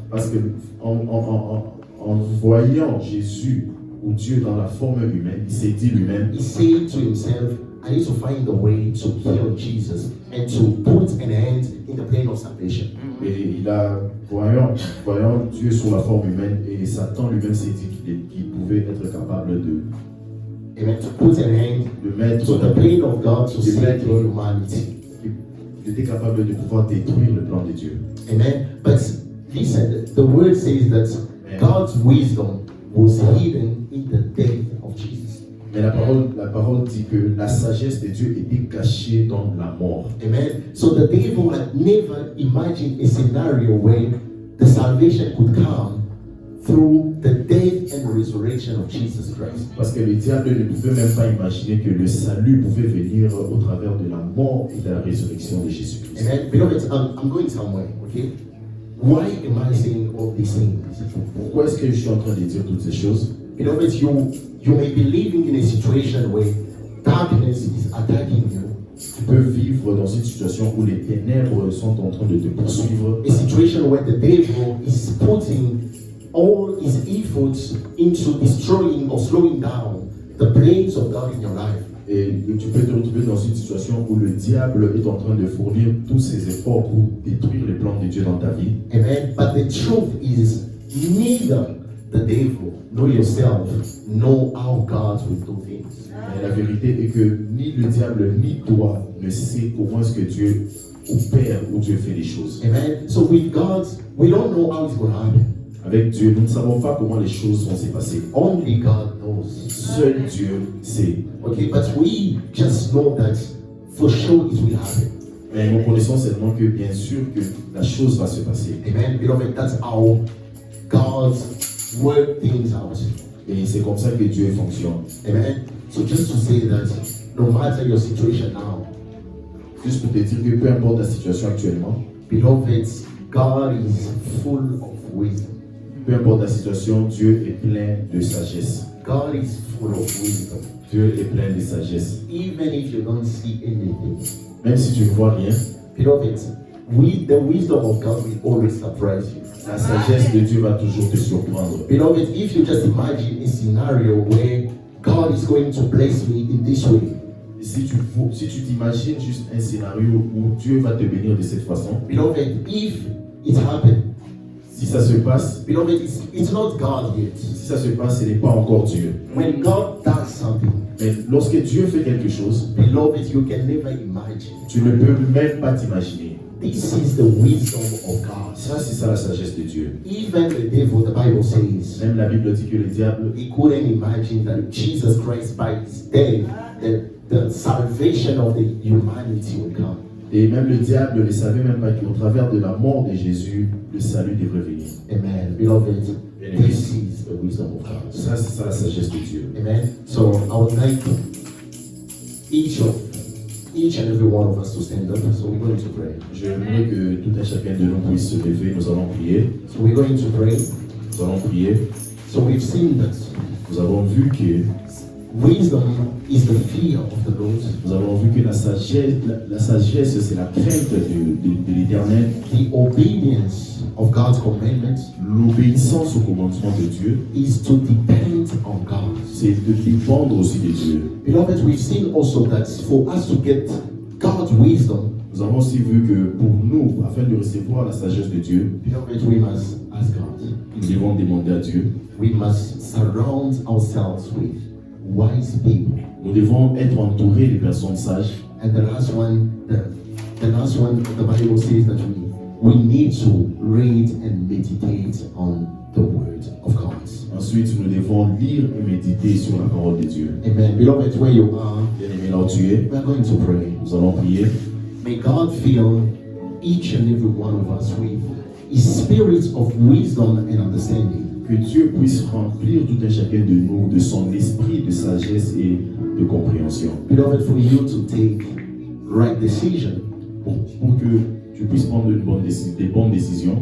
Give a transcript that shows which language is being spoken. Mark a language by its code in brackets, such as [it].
[fr] Parce que en voyant Jésus ou Dieu dans la forme humaine, il s'est dit lui-même, [en] he said to himself, I need to find a way to kill Jesus and to put an end in the plan of salvation. [fr] et il a, voyant Dieu sous la forme humaine, et Satan lui-même s'est dit qu'il pouvait être capable de [en] Amen. To put an end [fr] mettre, [en] to the plan of God to [fr] de [en] save [fr] mettre, [en] humanity. [fr] il était capable de pouvoir détruire le plan de Dieu. [en] Amen. But listen, the word says that God's wisdom was hidden in the death of Jesus. [fr] Mais la parole dit que la sagesse de Dieu était cachée dans la mort. [en] Amen. So the devil had never imagined a scenario where the salvation could come through the death and resurrection of Jesus Christ. [fr] Parce que le diable ne pouvait même pas imaginer que le salut pouvait venir au travers de la mort et de la résurrection de Jésus-Christ. [en] Amen. Beloved, I'm going somewhere, okay? Why am I saying all these things? [fr] Pourquoi est-ce que je suis en train de dire toutes ces choses? [en] Beloved, you may be living in a situation where darkness is attacking you. [fr] Tu peux vivre dans une situation où les ténèbres sont en train de te poursuivre. [en] A situation where the devil is putting all his efforts into destroying or slowing down the plans of God in your life. [fr] Et tu peux te retrouver dans une situation où le diable est en train de fournir tous ses efforts pour détruire les plans de Dieu dans ta vie. [en] Amen. But the truth is, neither the devil nor yourself know how God will do things. [fr] Mais la vérité est que ni le diable ni toi ne sait comment est-ce que Dieu opère ou Dieu fait les choses. [en] Amen. So with God, we don't know how it's going to happen. [fr] Avec Dieu, nous ne savons pas comment les choses vont se passer. [en] Only God knows. [fr] Seul Dieu sait. [en] Okay, but we just know that for sure it will happen. [fr] Mais nous connaissons seulement que bien sûr que la chose va se passer. [en] Amen. Beloved, that's how God works things out. [fr] Et c'est comme ça que Dieu fonctionne. [en] Amen. So just to say that no matter your situation now, [fr] Juste pour te dire que peu importe la situation actuellement, [en] beloved, God is full of wisdom. [fr] peu importe la situation, Dieu est plein de sagesse. [en] God is full of wisdom. [fr] Dieu est plein de sagesse. [en] Even if you don't see anything. [fr] Même si tu ne vois rien, [en] Beloved, the wisdom of God will always surprise you. [fr] la sagesse de Dieu va toujours te surprendre. [en] Beloved, if you just imagine a scenario where God is going to bless me in this way, [fr] Si tu t'imagines juste un scénario où Dieu va te bénir de cette façon, [en] beloved, if it happened, [fr] si ça se passe, [en] beloved, it's not God yet. [fr] si ça se passe, ce n'est pas encore Dieu. [en] When God does something, [fr] Mais lorsque Dieu fait quelque chose, [en] beloved, you can never imagine. [fr] tu ne peux même pas t'imaginer. [en] This is the wisdom of God. [fr] Ça, c'est ça la sagesse de Dieu. [en] Even the devil, the Bible says, [fr] Même la Bible dit que le diable, [en] he couldn't imagine that Jesus Christ, by his death, the salvation of the humanity would come. [fr] et même le diable ne savait même pas qu'au travers de la mort de Jésus, le salut devrait venir. [en] Amen. Beloved, this is the wisdom of God. [fr] Ça, c'est ça la sagesse de Dieu. [en] Amen. So I would like each and every one of us to stand up. So we're going to pray. [fr] Je voudrais que tout un chacun de nous puisse se lever. Nous allons prier. [en] So we're going to pray. [fr] Nous allons prier. [en] So we've seen that [fr] Nous avons vu que [en] wisdom is the fear of the Lord. [fr] Nous avons vu que la sagesse c'est la crainte de l'Éternel, [en] The obedience of God's commandments [fr] l'obéissance au commandement de Dieu, [en] is to depend on God. [fr] c'est de dépendre aussi de Dieu. [en] Beloved, we've seen also that for us to get God's wisdom, [fr] Nous avons aussi vu que pour nous, afin de recevoir la sagesse de Dieu, [en] beloved, we must ask God. [fr] nous devons demander à Dieu. [en] We must surround ourselves with wise people. [fr] Nous devons être entourés de personnes sages. [en] And the last one, the Bible says that we need to read and meditate on the word of God. [fr] Ensuite, nous devons lire et méditer sur la parole de Dieu. [en] Amen. Beloved, where you are, [fr] Bien-aimés, là où tu es, [en] we are going to pray. [fr] nous allons prier. [en] May God fill each and every one of us with His spirit of wisdom and understanding. [fr] Que Dieu puisse remplir tout un chacun de nous de son esprit de sagesse et de compréhension. [en] Beloved, for you to take right decision [fr] Pour que tu puisses prendre des bonnes décisions,